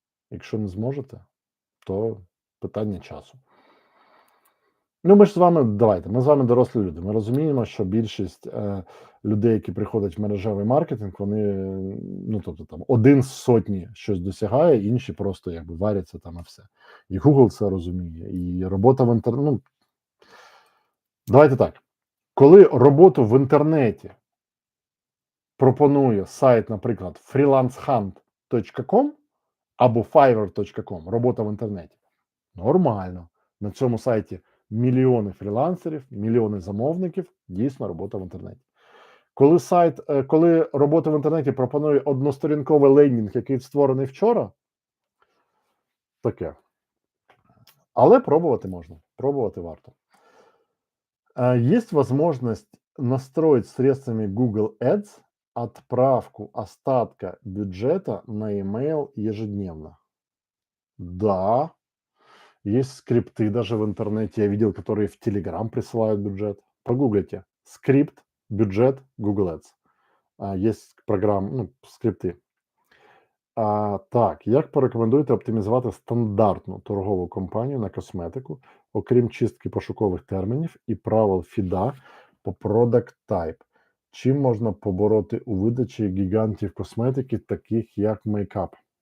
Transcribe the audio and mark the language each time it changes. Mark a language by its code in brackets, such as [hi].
[uk] Якщо не зможете, то питання часу. Ну, ми ж з вами, давайте, ми з вами дорослі люди. Ми розуміємо, що більшість людей, які приходять в мережевий маркетинг, вони, ну, тобто там, один з сотні щось досягає, інші просто якби варяться там і все. І Google це розуміє, і робота в інтернеті, ну, давайте так, коли роботу в інтернеті пропонує сайт, наприклад, freelancehunt.com або fiverr.com, робота в інтернеті, нормально. На цьому сайті мільйони фрілансерів, мільйони замовників, дійсно робота в інтернеті. Коли робота в інтернеті пропонує односторінковий лендінг, який створений вчора, таке. Але пробувати можна, пробувати варто. [ru] Есть возможность настроить средствами Google Ads отправку остатка бюджета на email ежедневно. Да, есть скрипты даже в интернете, я видел, которые в Telegram присылают бюджет. Погуглите. Скрипт, бюджет, Google Ads. Есть программы, ну, скрипти. [uk] Так, як порекомендуєте оптимізувати стандартну торгову кампанію на косметику, окрім чистки пошукових термінів і правил фіда по Product Type? Чим можна побороти у видачі гігантів косметики, таких як мейкап?